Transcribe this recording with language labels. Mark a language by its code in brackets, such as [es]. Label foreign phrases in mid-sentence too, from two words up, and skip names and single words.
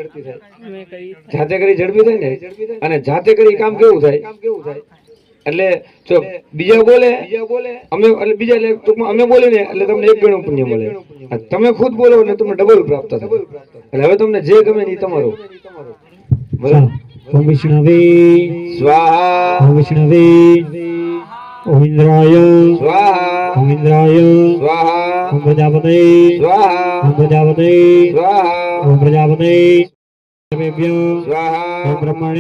[gu] જાતે કરી ઝડપી થાય ને. અને જાતે કરી કામ કેવું થાય? એટલે જો બીજા બોલે અમે, એટલે બીજા એટલે ટૂંકમાં અમે બોલીને એટલે તમને એક ગણું પુણ્ય મળે. તમે ખુદ બોલો એટલે તમને ડબલ પ્રાપ્ત થાય. એટલે હવે તમને જે ગમે એ તમારું. બરાબર. [sa] ओम विष्णवे સ્વાહા ओम विष्णवे ओम इंद्राय સ્વાહા ओम इंद्राय સ્વાહા ओम प्रजापते સ્વાહા ओम प्रजापते સ્વાહા ओम प्रजापते सर्वेभ्यो સ્વાહા ओम ब्रह्मणे